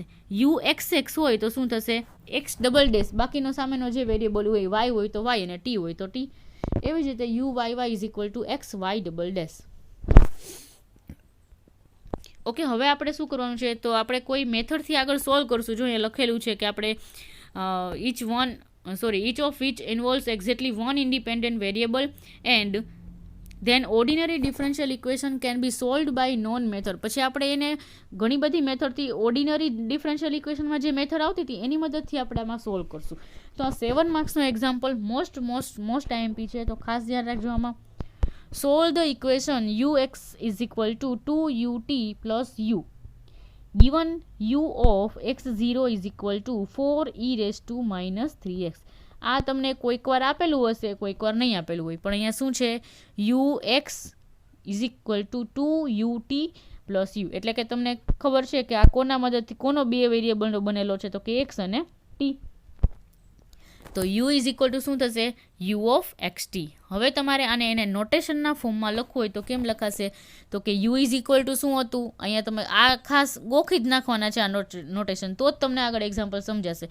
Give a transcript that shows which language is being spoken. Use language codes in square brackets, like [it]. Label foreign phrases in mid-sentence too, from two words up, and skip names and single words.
[en] u x x [gu] હોય તો શું થશે, [en] x double dash, [gu] બાકીનો સામેનો જે વેરિયેબલ હોય વાય હોય તો વાય અને ટી હોય તો ટી. એવી જ રીતે [en] u y y is equal to x y double dash. [gu] ઓકે, હવે આપણે શું કરવાનું છે, તો આપણે કોઈ મેથડથી આગળ સોલ્વ કરશું. જો અહીંયા લખેલું છે કે આપણે [en] each of which involves exactly one independent variable and then ordinary differential equation can be solved by known method. [gu] પછી આપણે એને ઘણી બધી મેથડથી [en] ordinary differential equationમાં [gu] જે મેથડ આવતી હતી એની મદદથી આપણે આમાં સોલ્વ કરશું. તો આ 7 માર્ક્સનો [en] example most IMP [gu] છે, તો ખાસ ધ્યાન રાખજો આમાં. [en] solve the equation ux is equal to 2ut plus u given u of x0 is equal to 4e raised to minus 3x. [gu] આ તમને કોઈક વાર આપેલું હશે, કોઈક વાર નહીં આપેલું હોય, પણ અહીંયા શું છે, [en] ux is equal to 2ut plus u, [gu] એટલે કે તમને ખબર છે કે આ કોના મદદથી કોનો બે વેરિયેબલનો બનેલો છે, તો કે x અને t. [en] તો u is equal to [gu] શું થશે, [en] u of x t. [gu] હવે તમારે આને એને [en] notationના formમાં [gu] લખવું હોય તો કેમ લખાશે, તો કે [en] u is equal to [gu] શું હતું, અહીંયા તમે આ ખાસ ગોખી જ નાખવાના છે આ નોટેશન, તો જ તમને આગળ એક્ઝામ્પલ સમજાશે.